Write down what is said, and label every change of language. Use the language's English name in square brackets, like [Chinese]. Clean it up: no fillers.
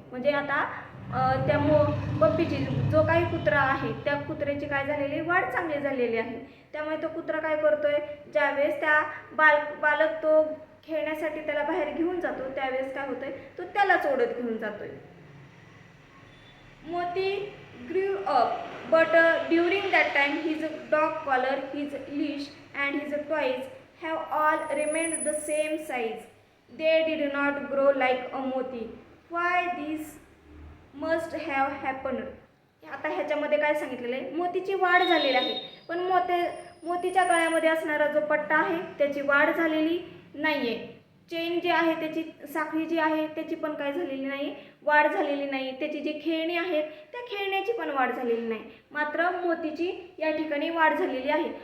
[Marathi] म्हणजे आता त्या पप्पीची जो काही कुत्रा आहे त्या कुत्र्याची काय झालेली, वाढ चांगली झालेली आहे। त्यामुळे तो कुत्रा काय करतोय, ज्यावेळेस त्या बालक तो खेळण्यासाठी त्याला बाहेर घेऊन जातो त्यावेळेस काय होतंय, तो त्याला सोडत घेऊन जातोय। [English] Moti grew up but during that time his dog collar, his leash and his toys have all remained the same size। they did not grow like a moti। why this must have happened। [Marathi] आता ह्याच्यामध्ये काय सांगितलेलं आहे, मोतीची वाढ झालेली आहे पण मोतीच्या गळ्यामध्ये असणारा जो पट्टा आहे त्याची वाढ झालेली नाहीये। चेन जी आहे त्याची साखळी जी आहे त्याची पण काय झालेली नाही, वाढ झालेली नाही। त्याची जी खेळणी आहेत त्या खेळण्याची पण वाढ झालेली नाही, मात्र मोतीची या ठिकाणी वाढ झालेली आहे।